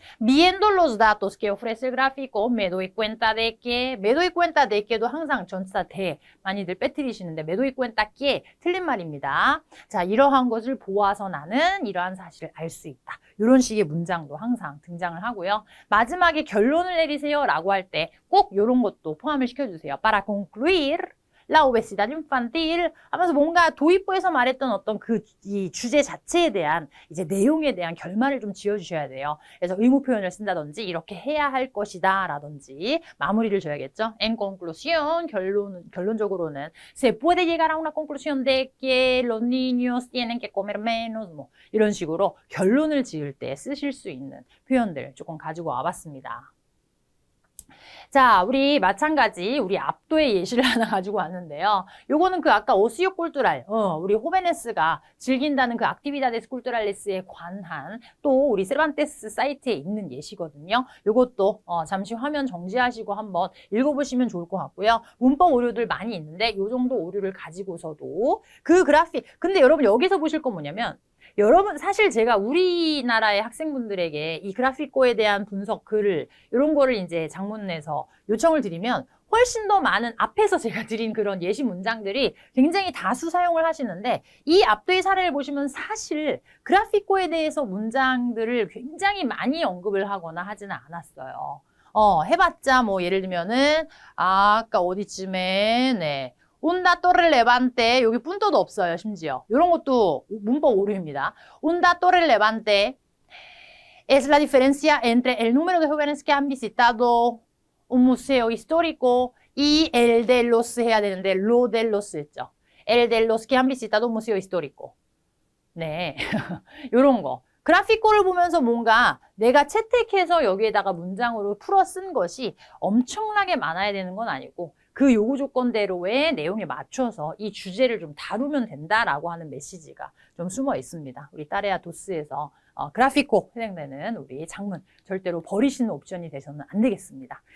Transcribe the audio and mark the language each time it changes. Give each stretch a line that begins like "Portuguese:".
Spanish: Viendo los datos que ofrece el gráfico me doy cuenta de que
Korean: 도 항상 전치사
Spanish: de
Korean: 많이들 빼뜨리시는데
Spanish: me doy cuenta que
Korean: 틀린 말입니다. 자, 이러한 것을 보아서 나는 이러한 사실을 알 수 있다. 이런 식의 문장도 항상 등장을 하고요. 마지막에 결론을 내리세요 라고 할 때 꼭 이런 것도 포함을 시켜주세요.
Spanish: Para concluir La obesidad infantil
Korean: 하면서 뭔가 도입부에서 말했던 어떤 이 주제 자체에 대한 이제 내용에 대한 결말을 좀 지어주셔야 돼요. 그래서 의무 표현을 쓴다든지 이렇게 해야 할 것이다 라든지 마무리를 줘야겠죠.
Spanish: En conclusión,
Korean: 결론적으로는
Spanish: se puede llegar a una conclusión de que los niños tienen que comer menos
Korean: 뭐 이런 식으로 결론을 지을 때 쓰실 수 있는 표현들 조금 가지고 와봤습니다. 자, 우리 마찬가지 우리 압도의 예시를 하나 가지고 왔는데요. 요거는 그 아까 오시오 꿀뚜랄, 우리 호베네스가 즐긴다는 그 악티비다데스 꿀뚜랄레스에 관한 또 우리 세르반테스 사이트에 있는 예시거든요. 요것도 잠시 화면 정지하시고 한번 읽어보시면 좋을 것 같고요. 문법 오류들 많이 있는데 요 정도 오류를 가지고서도 그 그래픽, 근데 여러분 여기서 보실 건 뭐냐면 여러분 사실 제가 우리나라의 학생분들에게 이 그래피코에 대한 분석 글을 이런 거를 이제 장문에서 요청을 드리면 훨씬 더 많은 앞에서 제가 드린 그런 예시 문장들이 굉장히 다수 사용을 하시는데 이 앞뒤 사례를 보시면 사실 그래피코에 대해서 문장들을 굉장히 많이 언급을 하거나 하지는 않았어요. 해봤자 뭐 예를 들면은 아까 어디쯤에 네.
Spanish: Un dato relevante,
Korean: 여기 punto도 없어요, 심지어. 이런 것도 문법 오류입니다.
Spanish: Un dato relevante es la diferencia entre el número de jóvenes que han visitado un museo histórico y el de los,
Korean: 해야 되는데,
Spanish: lo de los
Korean: 했죠.
Spanish: El de los que han visitado un museo histórico.
Korean: 네. 요런 거. 그래픽콜을 보면서 뭔가 내가 채택해서 여기에다가 문장으로 풀어 쓴 것이 엄청나게 많아야 되는 건 아니고 그 요구 조건대로의 내용에 맞춰서 이 주제를 좀 다루면 된다라고 하는 메시지가 좀 숨어 있습니다. 우리 따레아 도스에서 그래픽콜 해당되는 우리 장문 절대로 버리시는 옵션이 되셔서는 안 되겠습니다.